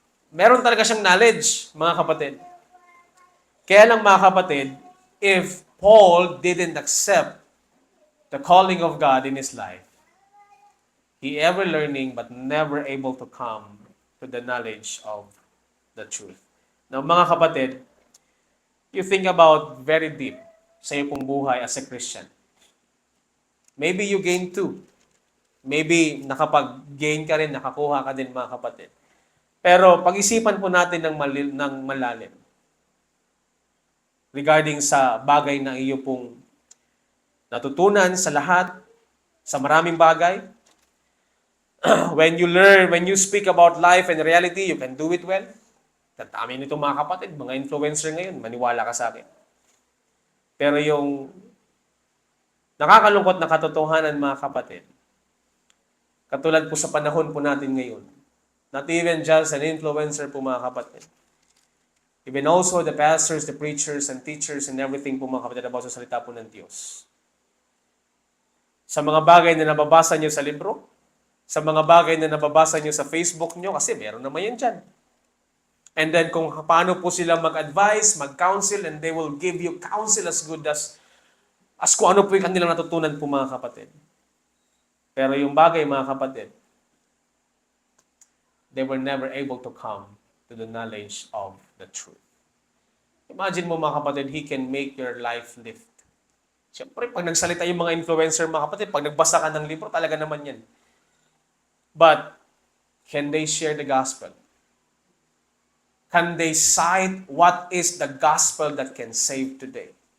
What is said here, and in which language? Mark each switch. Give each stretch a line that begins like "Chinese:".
Filipino: Meron talaga siyang knowledge, mga kapatid. Kaya lang mga kapatid,
English: if Paul didn't accept the calling of God in his life, he ever learning but never able to come to the knowledge of the truth. Now
Filipino: mga kapatid,
English: you think about very deep
Filipino: sa iyong pong buhay
English: as a Christian. Maybe you gain two.
Filipino: Maybe nakapag-gain ka rin, nakakuha ka din mga kapatid. Pero pag-isipan po natin ng malalim regarding sa bagay na iyo pong natutunan sa lahat, sa maraming bagay.
English: When you speak about life and reality, you can do it well.
Filipino: Tatami nito mga kapatid, mga influencer ngayon, maniwala ka sa akin. Pero yung Nakakalungkot na katotohanan, mga kapatid. Katulad po sa panahon po natin ngayon.
English: Not even just an influencer po, mga kapatid. Even also the pastors, the preachers, and teachers, and everything po, mga kapatid,
Filipino: about sa salita po ng Diyos. Sa mga bagay na nababasa nyo sa libro, sa mga bagay na nababasa nyo sa Facebook nyo, kasi meron naman yan dyan.
English: And then
Filipino: kung paano po sila mag-advise, mag-counsel,
English: and they will give you counsel as good as
Filipino: kung ano po yung kanilang natutunan po, mga kapatid. Pero yung bagay, mga kapatid,
English: they were never able to come to the knowledge of the truth. Imagine
Filipino: mo, mga kapatid,
English: He can make your life lift.
Filipino: Siyempre, pag nagsalita yung mga influencer, mga kapatid, pag nagbasa ka ng libro, talaga naman yan.
English: But, can they share the gospel? Can they cite what is the gospel that can save today?